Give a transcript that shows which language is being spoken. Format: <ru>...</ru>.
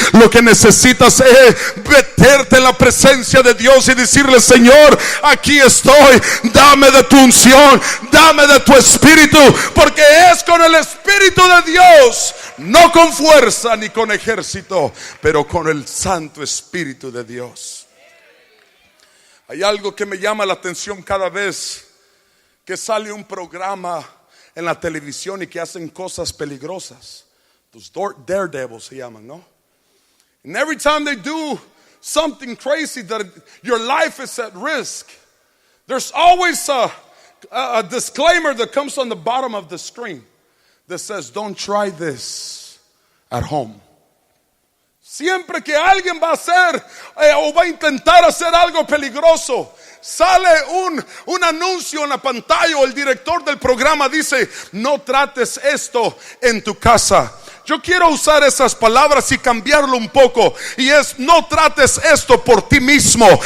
<es>Lo que necesitas es meterte en la presencia de Dios y decirle: Señor, aquí estoy, dame de tu unción, dame de tu espíritu, porque es con el Espíritu de Dios, no con fuerza ni con ejército, pero con el Santo Espíritu de Dios. Hay algo que me llama la atención cada vez que sale un programa en la televisión y que hacen cosas peligrosas. Los daredevils se llaman, ¿no?</es> <en>And every time they do something crazy that your life is at risk, there's always a disclaimer that comes on the bottom of the screen that says, don't try this at home.</en> <es>Siempre que alguien va a hacer o va a intentar hacer algo peligroso, sale un anuncio en la pantalla, o el director del programa dice: no trates esto en tu casa. Yo quiero usar esas palabras y cambiarlo un poco, y es: no trates esto por ti mismo.</es>